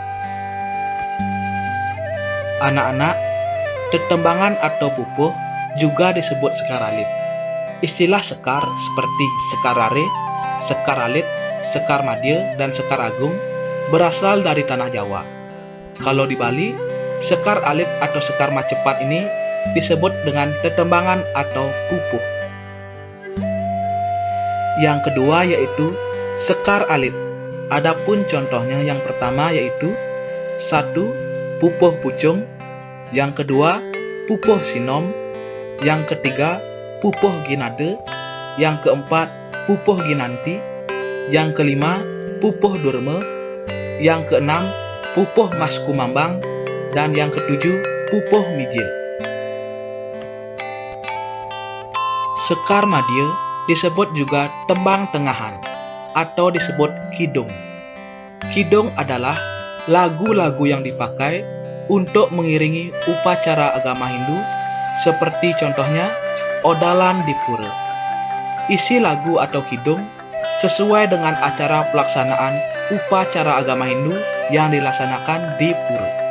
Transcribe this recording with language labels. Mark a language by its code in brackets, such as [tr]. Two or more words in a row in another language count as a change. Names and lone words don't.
[id] Anak-anak, tetembangan atau pupuh juga disebut sekar alit. Istilah sekar seperti sekar rare, sekar alit, sekar madya, dan sekar agung berasal dari tanah Jawa. Kalau di Bali, sekar alit atau sekar Macepat ini disebut dengan tetembangan atau pupuh. Yang kedua yaitu sekar alit. Adapun contohnya yang pertama yaitu 1. Pupuh pucung, yang kedua pupuh sinom, yang ketiga pupuh ginade, yang keempat pupuh ginanti, yang kelima pupuh durme, yang keenam pupuh mas kumambang, dan yang ketujuh pupuh mijil. Sekar madya disebut juga tembang tengahan atau disebut kidung. Kidung adalah lagu-lagu yang dipakai untuk mengiringi upacara agama Hindu, seperti contohnya Odalan di Pura. Isi lagu atau kidung sesuai dengan acara pelaksanaan upacara agama Hindu yang dilaksanakan di Pura.